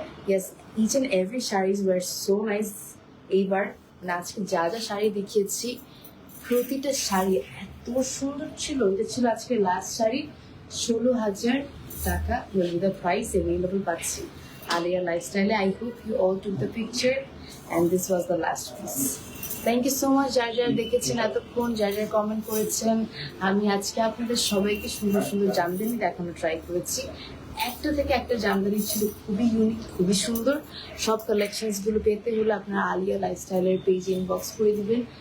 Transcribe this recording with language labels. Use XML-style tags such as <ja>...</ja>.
<en>Yes, each and every sarees were so nice.</en> <bn>এইবার আজকে যা যা শাড়ি দেখিয়েছি প্রতিটা শাড়ি এত সুন্দর ছিল। এটা ছিল আজকে লাস্ট শাড়ি।</bn> <en>16,000 টাকা will be the price।</en> <bn>available পাচ্ছি আলিয়া লাইফস্টাইলে।</bn> <en>I hope you all took the picture and this was the last piece. Thank you so much</en> <bn>যারা যারা দেখেছেন এতক্ষণ, যারা যারা কমেন্ট করেছেন। আমি আজকে আপনাদের সবাইকে সুন্দর সুন্দর জামদানি দেখানো ট্রাই করেছি। একটা থেকে একটা জামদানি ছিল খুবই ইউনিক, খুবই সুন্দর। সব কালেকশনসগুলো পেতে হলে আপনারা আলিয়া লাইফস্টাইলের পেজে ইনবক্স করে দিবেন।</bn>